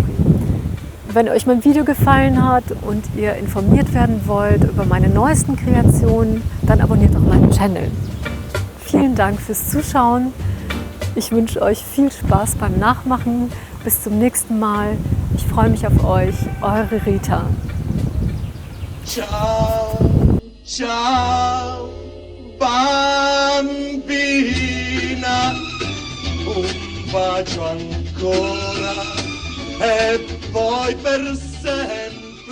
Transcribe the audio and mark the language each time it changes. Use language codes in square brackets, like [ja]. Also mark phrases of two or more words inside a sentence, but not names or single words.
[de] Wenn euch mein Video gefallen hat und ihr informiert werden wollt über meine neuesten Kreationen, dann abonniert doch meinen Channel. Vielen Dank fürs Zuschauen. Ich wünsche euch viel Spaß beim Nachmachen. Bis zum nächsten Mal. Ich freue mich auf euch. Eure Rita. [it] Ciao, ciao, bambina, un bacio ancora e poi per sempre.